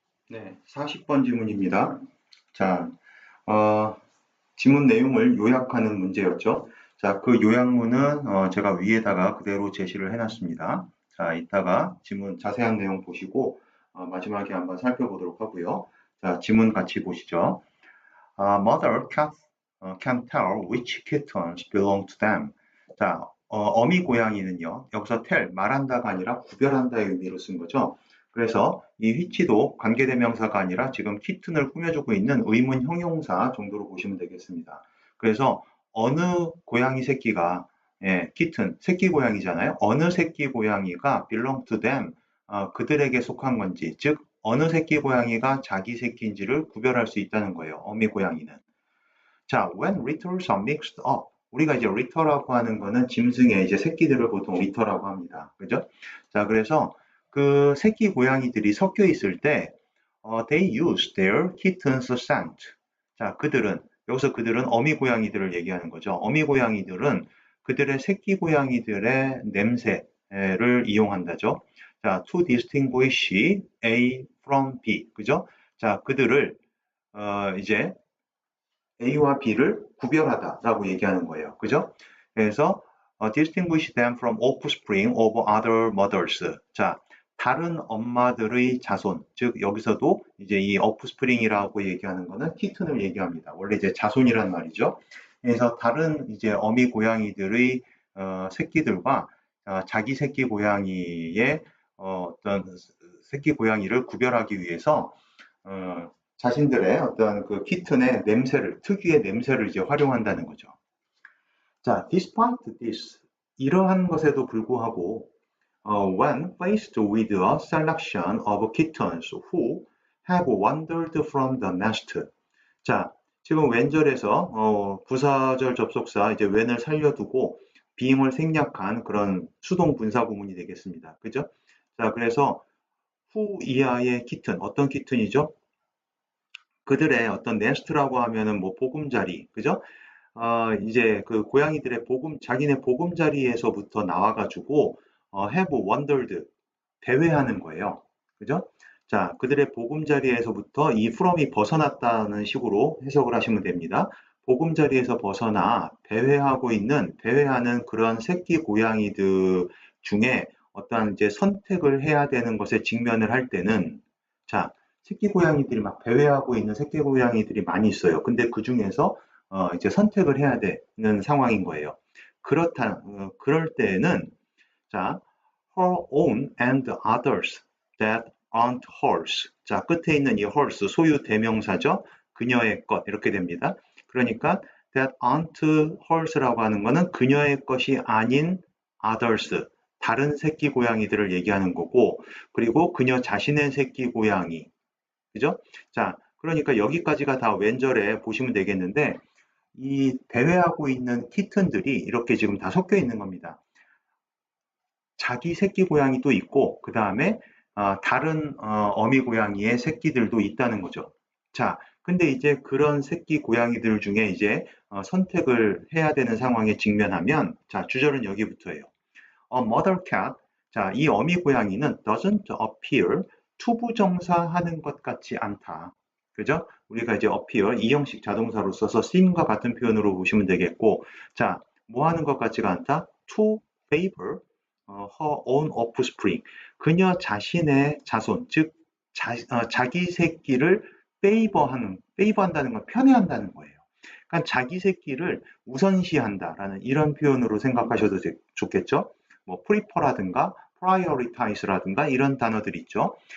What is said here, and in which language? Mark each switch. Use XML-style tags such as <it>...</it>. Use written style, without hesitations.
<ko>네, 40번 지문입니다. 자, 지문 내용을 요약하는 문제였죠. 자, 그 요약문은 제가 위에다가 그대로 제시를 해놨습니다. 자, 이따가 지문 자세한 내용 보시고 마지막에 한번 살펴보도록 하고요. 자, 지문 같이 보시죠.</ko> <en>Mother can tell which kittens belong to them. 자,</en> <ko>어미 고양이는요, 여기서 tell, 말한다가 아니라 구별한다의 의미로 쓴 거죠. 그래서 이 which도 관계대명사가 아니라 지금 kitten을 꾸며주고 있는 의문 형용사 정도로 보시면 되겠습니다. 그래서 어느 고양이 새끼가, 예, kitten, 새끼 고양이잖아요. 어느 새끼 고양이가</ko> <en>belong to them,</en> <ko>그들에게 속한 건지, 즉 어느 새끼 고양이가 자기 새끼인지를 구별할 수 있다는 거예요. 어미 고양이는.</ko> <en>자, when litters are mixed up.</en> <ko>우리가 이제 litter라고 하는 거는 짐승의 이제 새끼들을 보통 litter라고 합니다. 그죠? 자, 그래서 그 새끼 고양이들이 섞여 있을 때,</ko> <en>they use their kittens scent.</en> <ko>자, 여기서 그들은 어미 고양이들을 얘기하는 거죠. 어미 고양이들은 그들의 새끼 고양이들의 냄새를 이용한다죠.</ko> <en>자, to distinguish A from B.</en> <ko>그죠? 자, 그들을, 이제 A와 B를 구별하다라고 얘기하는 거예요. 그죠?</ko> <en>그래서 distinguish them from offspring of other mothers.</en> <ko>자, 다른 엄마들의 자손, 즉 여기서도 이제 이 offspring이라고 얘기하는 거는 kitten을 얘기합니다. 원래 이제 자손이란 말이죠. 그래서 다른 이제 어미 고양이들의 새끼들과 자기 새끼 고양이의 어떤 새끼 고양이를 구별하기 위해서 자신들의 어떤 그 키튼의 냄새를, 특유의 냄새를 이제 활용한다는 거죠.</ko> <en>자, despite this,</en> <ko>이러한 것에도 불구하고,</ko> <en>when faced with a selection of kittens who have wandered from the nest.</en> <ko>자, 지금 웬절에서 부사절 접속사 이제 when을 살려두고 being을 생략한 그런 수동 분사 구문이 되겠습니다. 그죠? 자, 그래서 who 이하의 kitten, 어떤 kitten이죠? 그들의 어떤 네스트라고 하면은 뭐 보금자리, 그죠? 이제 그 고양이들의 자기네 보금자리에서부터 나와가지고,</ko> <en>have wandered,</en> <ko>배회하는 거예요. 그죠? 자, 그들의 보금자리에서부터 이 from이 벗어났다는 식으로 해석을 하시면 됩니다. 보금자리에서 벗어나 배회하는 그런 새끼 고양이들 중에 어떠한 이제 선택을 해야 되는 것에 직면을 할 때는, 자, 새끼 고양이들이 막 배회하고 있는 새끼 고양이들이 많이 있어요. 근데 그 중에서 이제 선택을 해야 되는 상황인 거예요. 그럴 때는</ko> <en>자, her own and others that aren't hers.</en> <ko>자, 끝에 있는 이 hers 소유 대명사죠. 그녀의 것 이렇게 됩니다. 그러니까 that aren't hers라고 하는 거는 그녀의 것이 아닌 others, 다른 새끼 고양이들을 얘기하는 거고, 그리고 그녀 자신의 새끼 고양이, 그죠? 자, 그러니까 여기까지가 다 왼절에 보시면 되겠는데, 이 대회하고 있는 키튼들이 이렇게 지금 다 섞여 있는 겁니다. 자기 새끼 고양이도 있고, 그 다음에 다른 어미 고양이의 새끼들도 있다는 거죠. 자, 근데 이제 그런 새끼 고양이들 중에 이제 선택을 해야 되는 상황에 직면하면, 자, 주절은 여기부터예요.</ko> <en>A mother cat.</en> <ko>자, 이 어미 고양이는</ko> <en>doesn't appear,</en> <ko>투부정사하는 것 같지 않다. 그죠? 우리가 이제 appear, 이형식 자동사로 써서 seem과 같은 표현으로 보시면 되겠고, 자, 뭐 하는 것 같지가 않다?</ko> <en>To favor her own offspring.</en> <ko>그녀 자신의 자손, 즉, 자기 새끼를 페이버한다는 건 편애한다는 거예요. 그러니까 자기 새끼를 우선시한다라는 이런 표현으로 생각하셔도 좋겠죠. 뭐 prefer라든가 prioritize라든가 이런 단어들 있죠.</ko>